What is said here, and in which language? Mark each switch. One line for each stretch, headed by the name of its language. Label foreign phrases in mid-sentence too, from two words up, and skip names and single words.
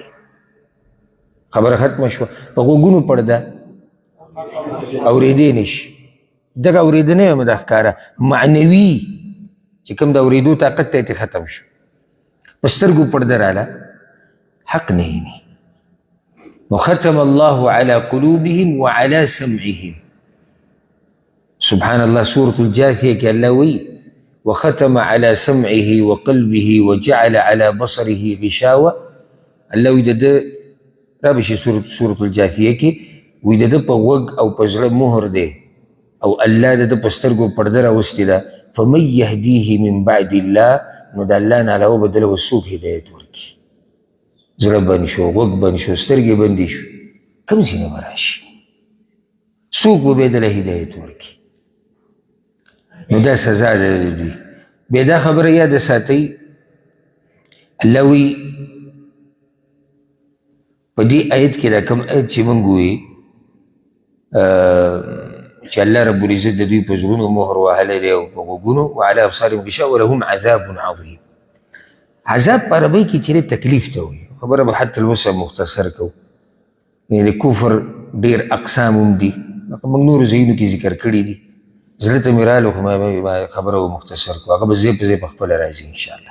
Pashto: خبره ختمه شوه. په غوږونو پړده اورېدی نشي. دغه اورېدنه هم د ښکاره معنوي چې کوم د اورېدو طاقت ته ختم شو. په سترګو پړده راله حق نه ویني.
Arabic: نو ختم الله على قلوبهم وعلى سمعهم. سبحان الله سورة الجاثية
Pashto: کې الله وی
Arabic: وختم على سمعه وقلبه وجعل على بصره غشاوة.
Pashto: الله وی د ده رابشي سورة الجاثية کې وی د ده په غوږ او په زړه مهر دی او الله د ده په سترګو پرده راوستې ده.
Arabic: فمن يهديه من بعد الله
Pashto: نو د الله نه علاوه به دله به څوک هدایت ورکړي. زړه بند شو، غوږ بند شو، سترګې بندې شو، کوم ځای نه به راشي؟ څوک به بیا دله هدایت ورکړي؟ نو دا سزا ده د دوی. بیا دا خبره یاد ساتئ الله وی په دې آیت کې دا کوم آیت چې موږ وایي چې الله رب العزت د دوی په زړونو مهر وهلی دی او په غوږونو
Arabic: وعلى ابصارهم غشاوة ولهم عذاب عظیم.
Pashto: عذاب په عربۍ کې چې تکلیف ته وایي. خبره به
Arabic: حتی الوسع
Pashto: مختصر کوو. یعنې د کفر ډېر اقسام هم دي، موږ نورو ځایونو کې ذکر کړي دي. زړه ته مې راغلو خو ما خبره مختصر کړو، هغه به ځای په ځای په خپله راځي انشاءالله.